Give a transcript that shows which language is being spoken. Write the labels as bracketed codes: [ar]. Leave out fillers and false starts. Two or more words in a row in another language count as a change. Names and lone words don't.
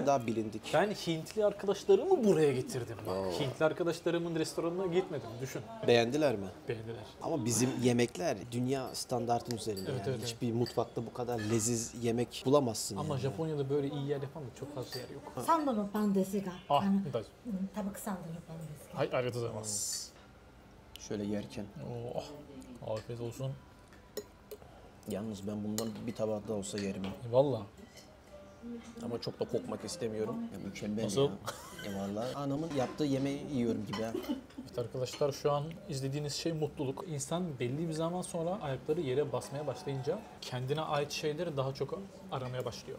[tr] göre daha bilindik. Ben Hintli arkadaşlarımı buraya getirdim bak. Hintli arkadaşlarımın restoranına gitmedim. Düşün. Beğendiler mi? Beğendiler. Ama bizim yemekler dünya standartının üzerinde. Evet, yani. evet, Hiçbir mutfakta bu kadar leziz yemek bulamazsın. Ama yani. Japonya'da böyle iyi yer yapan da çok fazla yer yok. [ja] サンドのパンですが、 Ah, 多分サンドのパンですが。はい ありがとうございます. [tr] Şöyle yerken. Oh, afiyet olsun. Yalnız ben bundan bir tabak daha olsa yerim. ha. Valla. Ama çok da kokmak istemiyorum. Ya mükemmel Nasıl? ya. Vallahi anamın yaptığı yemeği yiyorum gibi ha. Evet arkadaşlar şu an izlediğiniz şey mutluluk. İnsan belli bir zaman sonra ayakları yere basmaya başlayınca kendine ait şeyleri daha çok aramaya başlıyor.